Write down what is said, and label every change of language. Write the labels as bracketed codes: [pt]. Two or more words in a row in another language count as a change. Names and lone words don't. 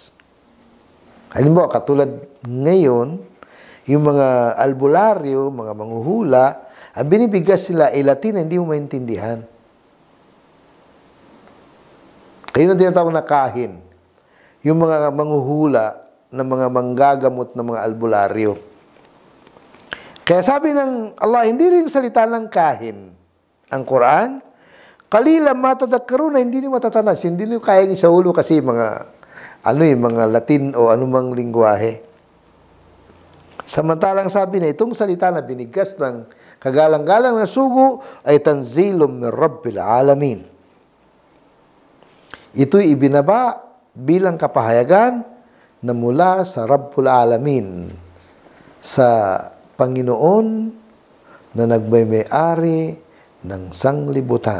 [tl] Halimbawa, katulad ngayon, yung mga albularyo, mga manghuhula, ang binibigkas sila ay Latin na hindi mo maintindihan. Kayo na tinatawag na kahin. Yung mga manghuhula na mga manggagamot na mga albularyo. Kaya sabi ng Allah, hindi rin salita ng kahin ang Quran. [ar] Qalilan ma tadhakkarun, [tl] na hindi niyo matatanas, hindi niyo kayang isaulo kasi mga mga Latin o anumang lingwahe. Samantalang sabi na itong salita na binigkas ng kagalang-galang na sugo ay [ar] tanzilum min Rabbil Alamin. [tl] Ito'y ibinaba bilang kapahayagan na mula sa [ar] Rabbul Alamin, [tl] sa Panginoon na nagmay-ari ng sanglibutan.